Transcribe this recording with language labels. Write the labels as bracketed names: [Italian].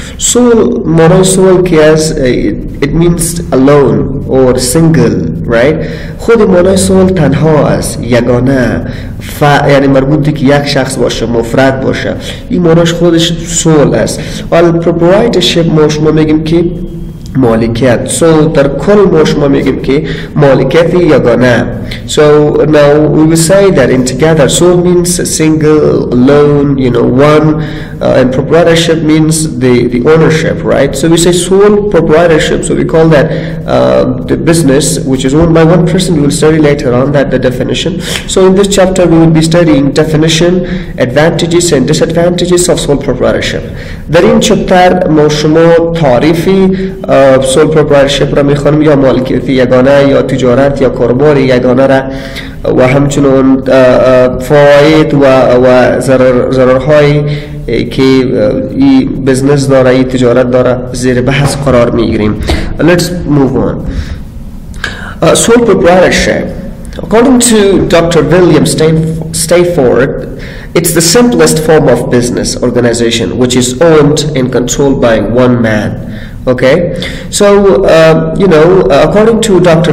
[English] Sole [Persian] معنای sole که از [English] it means alone or single, right? [Persian] خود معنای sole تنها است، یگانه، یعنی مربوطی که یک شخص باشه، مفرد باشه. این معناش خودش sole است. ولی proprietorship ما شما میگیم که مالکیت. So در کل ما شما میگیم که مالکیت یگانه. [English] So now we will say that in together sole means single, alone, one, and proprietorship means the ownership, right? So we say sole proprietorship. So we call that the business which is owned by one person. We will study later on that the definition. So in this chapter we will be studying definition, advantages and disadvantages of sole proprietorship. [Persian] در این چپتر ما شما تعریفی sole proprietorship را میخوانیم، یا مالکیت یگانه یا تجارت یا کاربار یگانه را، و همچنین فواید و ضررهای که این بزنس داره، این تجارت داره، زیر بحث قرار میگیریم. [English] Let's move on. Sole proprietorship, according to Dr. William Stafford, it's the simplest form of business organization which is owned and controlled by one man. Okay, so according to Dr.